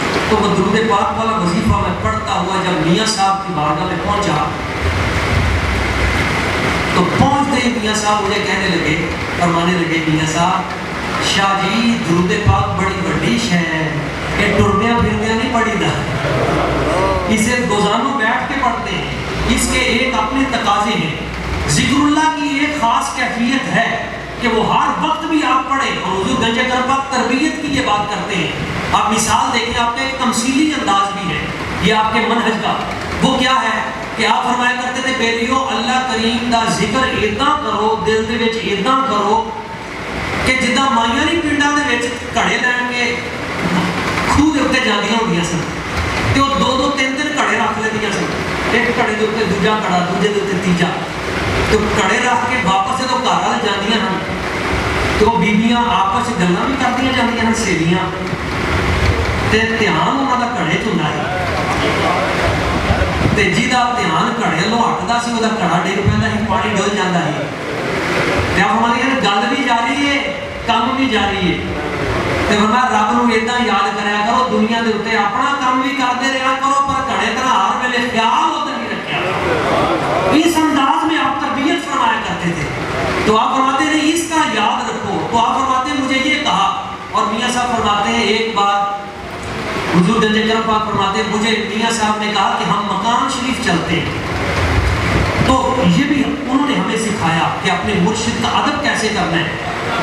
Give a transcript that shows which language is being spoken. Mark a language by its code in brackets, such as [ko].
[ur] تو وہ درود پاک والا وظیفہ میں پڑھتا ہوا جب میاں صاحب کی بارگاہ میں پہنچا تو پہنچتے ہی میاں صاحب مجھے کہنے لگے، فرمانے لگے، میاں صاحب شاہ جی درود پاک بڑی بڑی شے ہے، [pa] یہ ٹرنیاں پھرنیاں نہیں پڑھی دا، [ur] اسے روزانہ بیٹھ کے پڑھتے ہیں. اس کے ایک اپنے تقاضے ہیں. ذکر اللہ کی ایک خاص کیفیت ہے کہ وہ ہر وقت بھی آپ پڑھیں. اور حضور گنج کرم پاک تربیت کی یہ بات کرتے ہیں. آپ مثال دیکھیں، آپ کا ایک تمثیلی انداز بھی ہے یہ آپ کے منہج کا. وہ کیا ہے کہ آپ فرمایا کرتے تھے [pa] بیلیو اللہ کریم دا ذکر اتنا کرو، دل دے وچ اتنا کرو کہ جداں مائیاں نہیں پنڈاں دے وچ گھڑے لین کے کھوہ دے اوتے جاندیاں ہوندیاں سن تے وہ دو تین گھڑے رکھ لیندیاں سن. ایک گھڑے دے اوتے دوجا گھڑا، دوجے دے اوتے تیجا. تو گھڑے رکھ کے واپس جدوں گھر والے جاندیاں ہن تو بیبیاں آپس وچ گلاں بھی کردیاں جاندیاں ہن، سہیلیاں، تے دھیان انہاں دا گھڑے چ ہوندا ہے. تے جہدا دھیان گھڑے لو ہٹدا سی وہ گھڑا ڈگ پیندا سی، پانی ڈل جاندا سی. تے ہماری گل بھی جاری ہے، کام بھی جاری ہے. تے فرمایا رب نو اتنا یاد کریا کرو، دنیا دے اوتے اپنا کام بھی کرتے رہا کرو پر گھڑے طرح ہر ویلے خیال ادھر نہیں رکھیا کرو. [ur] اس انداز میں آپ تربیت فرمایا کرتے تھے. تو آپ فرماتے ہیں اس کا یاد رکھو. تو آپ فرماتے ہیں مجھے یہ کہا. اور میاں صاحب فرماتے ہیں ایک بار حضور گنج کرم پاک فرماتے ہیں مجھے میاں صاحب نے کہا کہ ہم مقام شریف چلتے ہیں. تو یہ بھی انہوں نے ہمیں سکھایا کہ اپنے مرشد کا ادب کیسے کرنا ہے.